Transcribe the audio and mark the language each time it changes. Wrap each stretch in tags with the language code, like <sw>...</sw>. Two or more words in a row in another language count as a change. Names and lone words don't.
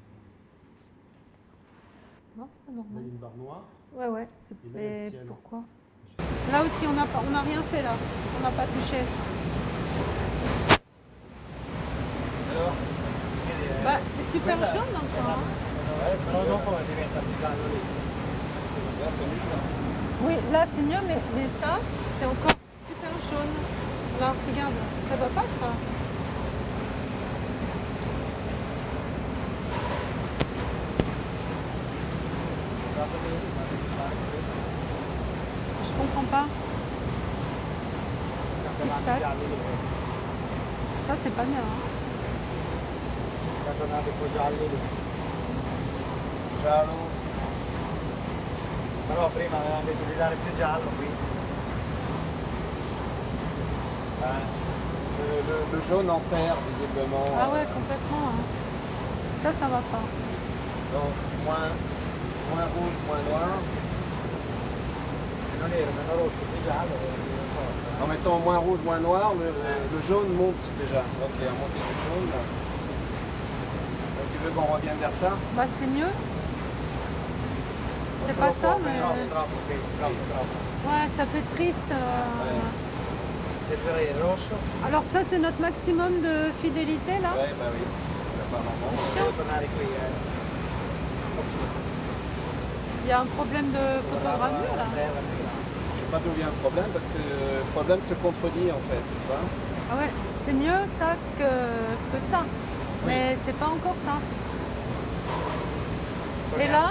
<fr>Non, c'est pas Là, il y normal. a une barre noire. Ouais, ouais. Et là, il y a le Mais ciel. pourquoi? Là aussi, on n'a rien fait là. On n'a pas touché. Alors, Bah, c'est super jaune encore. Hein.</fr> <it>però dopo diventa più giallo lì.</it> <fr>Oui, là c'est mieux, mais ça, c'est encore super jaune. Là, regarde, ça va pas ça. Je comprends pas. Qu'est-ce qui se passe? Ça, c'est pas bien. Hein.</fr> <it>È tornato un po' giallo lì. Giallo. Però prima avevamo detto di dare più giallo qui.</it> <fr>Le jaune en perd visiblement. Ah ouais, complètement. Hein. Ça va pas. Donc moins rouge, moins noir.</fr> <it>Meno nero, meno rosso, più giallo.</it> <fr>En mettant moins rouge, moins noir, le jaune monte déjà. Donc il y a un montée du jaune. Donc tu veux qu'on revienne vers ça? Bah, c'est mieux. C'est pas ça, mais.</fr> <it>Troppo, sì, troppo.</it> <fr>Ouais, ça fait triste. C'est le rosso. Alors, ça, c'est notre maximum de fidélité là? Oui, bah oui. Apparemment.</fr> <it>Devo tornare qui.</it> <fr>Il y a un problème de photogravure là? Je sais pas d'où vient le problème parce que le problème se contredit en fait. Tu vois? Ah ouais, c'est mieux ça que ça. Mais c'est pas encore ça. Et là?</fr>